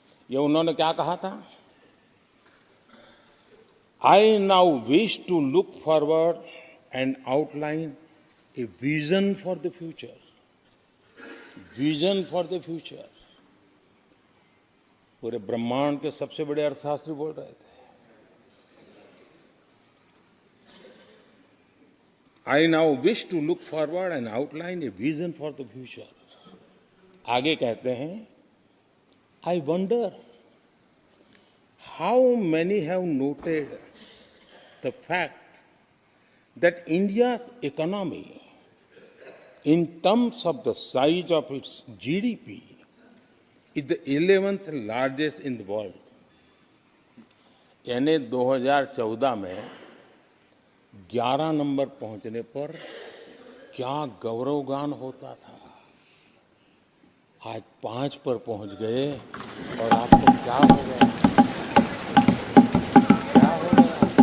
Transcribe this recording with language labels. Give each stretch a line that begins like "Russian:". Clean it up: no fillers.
Hindi: ये उन्होंने क्या कहा था,
English: I now wish to look forward and outline a vision for the future. Vision for the future.
Hindi: पूरे ब्रह्मांड के सबसे बड़े अर्थशास्त्री बोल रहे थे।
English: I now wish to look forward and outline a vision for the future.
Hindi: आगे कहते हैं,
English: I wonder how many have noted the fact that India's economy, in terms of the size of its GDP, is the 11th largest in the world.
Hindi: यानी 2014 में 11 number पहुंचने पर क्या गौरवगान होता था। आज 5 पर पहुंच गए और आपको क्या हो गया, क्या हो गया।